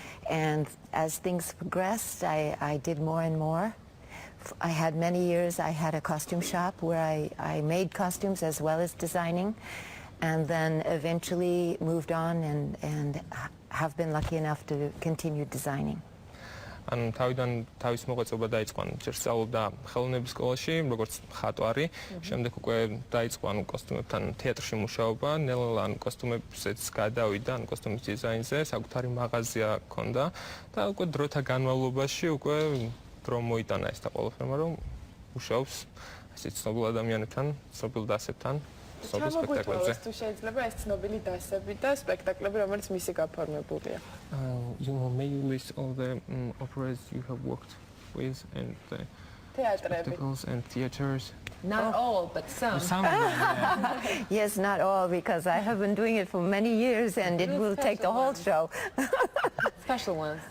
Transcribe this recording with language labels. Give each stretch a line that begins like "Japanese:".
English: And as things progressed, I did more and more. I had many years. I had a costume shop where I made costumes as well as designing. And then eventually moved on and have been lucky enough to continue designing.
Georgian: ან თავიდან თავის მოღვაწეობა დაიწყო, ჯერ სწავლობდა ხელოვნების სკოლაში, როგორც მხატვარი, შემდეგ უკვე დაიწყო კოსტიუმებთან თეატრში მუშაობა, ნელ-ნელა კოსტიუმებზეც გადავიდა, კოსტიუმის დიზაინზე, საკუთარი მაღაზია ჰქონდა და უკვე დროთა განმავლობაში უკვე დრო მოიტანა ეს და ყველაფერმა, რომ მუშაობს ასეთ ცნობილ ადამიანებთან, ცნობილ დასებთან. ჩამოგვიტყვის თუ შეიძლება ეს ცნობილი დასები და სპექტაკლები, რომელიც მისი გაფორმებულია.
English: May you list all the operas you have worked with and the spectacles and theaters? Not all, but some. Some of them, yeah. Yes, not all, because I have been doing it for many years and it will take the whole show. Special ones.